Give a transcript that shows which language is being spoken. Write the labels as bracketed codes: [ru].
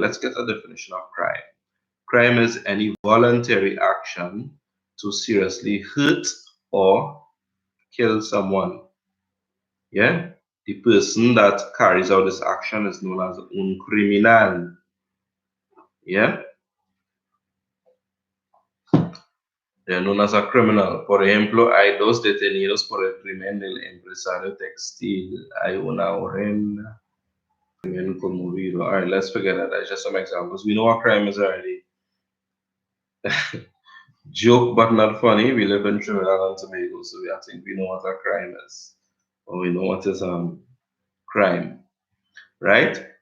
[en] Let's get a definition of crime. Crime is any voluntary action to seriously hurt or kill someone. Yeah? The person that carries out this action is known as un criminal. Yeah? They're known as a criminal. [es] Por ejemplo, hay 2 detenidos por el crimen del empresario textil. Hay una horrenda crimen conmovido. [en] All right, let's forget that. That's just some examples. We know what crime is already. Joke, but not funny. We live in Trinidad and Tobago, so I think we know what a crime is. Or we know what is crime. Right?